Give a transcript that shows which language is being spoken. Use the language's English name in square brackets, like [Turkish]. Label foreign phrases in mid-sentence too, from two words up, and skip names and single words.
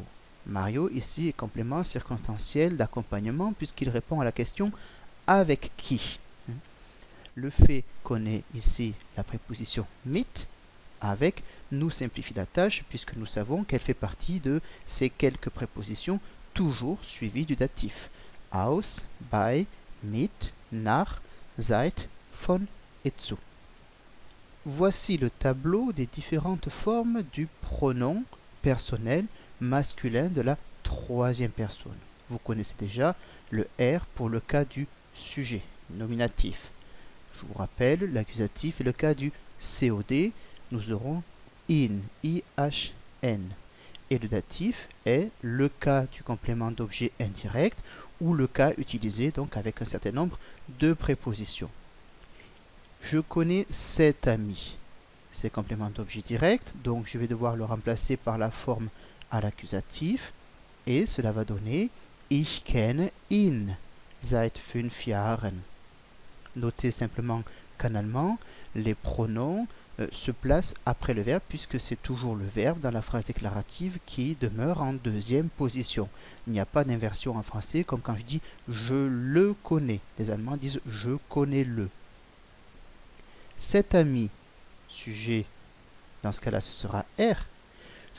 [French] Mario ici est complément circonstanciel d'accompagnement puisqu'il répond à la question avec qui. Le fait qu'on ait ici la préposition mit avec nous simplifie la tâche puisque nous savons qu'elle fait partie de ces quelques prépositions toujours suivies du datif. [German] Aus, bei, mit, nach, seit, von et zu. [French] Voici le tableau des différentes formes du pronom personnel masculin de la troisième personne. Vous connaissez déjà le R pour le cas du sujet, nominatif. Je vous rappelle, l'accusatif est le cas du COD. Nous aurons in, IHN. Et le datif est le cas du complément d'objet indirect ou le cas utilisé donc avec un certain nombre de prépositions. Je connais cet ami. C'est complément d'objet direct, donc je vais devoir le remplacer par la forme à l'accusatif et cela va donner [German] Ich kenne ihn seit 5 Jahren. [French] Notez simplement qu'en allemand, les pronoms se placent après le verbe puisque c'est toujours le verbe dans la phrase déclarative qui demeure en deuxième position. Il n'y a pas d'inversion en français comme quand je dis je le connais. Les Allemands disent je connais le. Cet ami, sujet, dans ce cas-là ce sera R.